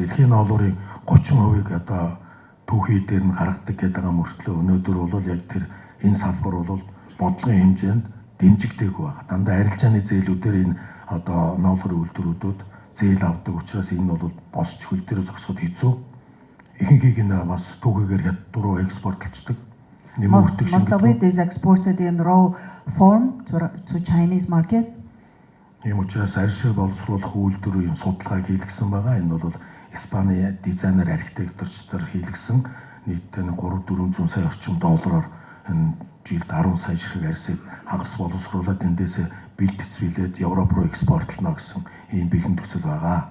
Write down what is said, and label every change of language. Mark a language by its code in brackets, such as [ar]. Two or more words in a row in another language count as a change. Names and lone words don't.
[mn] Дэлхийн ноолуурын 30% одоо түүхий дээр нь гаргадаг гэдэг байгаа мөртлөө өнөөдөр бол яг тэр энэ салбар бол бодлогын хэмжээнд дэмжигдээгүй байна. Дандаа арилжааны зээлүүдээр энэ одоо ноолуурын үйлдвэрүүд зээл авдаг учраас энэ бол босч хөл дээр зогсоход хэцүү. Ихэнхийг нь бас түүхийгээр хятад экспортлцдаг. [en] Most of it is exported in raw form to Chinese market. [mn] Ийм учраас арьсыг боловсруулах үйлдвэрийн судалгааг хийлгэсэн байгаа. Энэ бол Испани дизайнер архитектурчдаар хийлгэсэн нийтдээ 300-400 сая орчим доллараар энэ жилд 10 сая ширхэг арьсыг хагас боловсруулаад эндээсээ бэлтгэцүүлээд Европ руу экспортлно гэсэн ийм бэлэн төсөл байгаа.